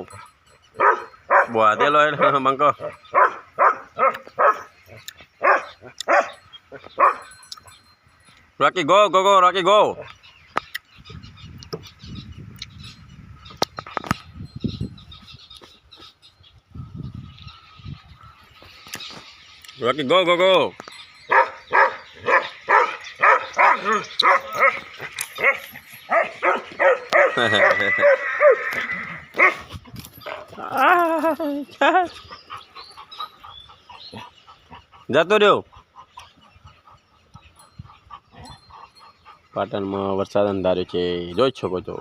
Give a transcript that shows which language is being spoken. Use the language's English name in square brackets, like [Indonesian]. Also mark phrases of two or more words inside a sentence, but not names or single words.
[English] Buah, dia loh, mangko. Rocky, go, go, go, Rocky, go. Rocky, go, go, go. [Gujarati] જતો રહ્યો. પાટણમાં વરસાદ અંધાર્યો છે, જોઈ શકો છો.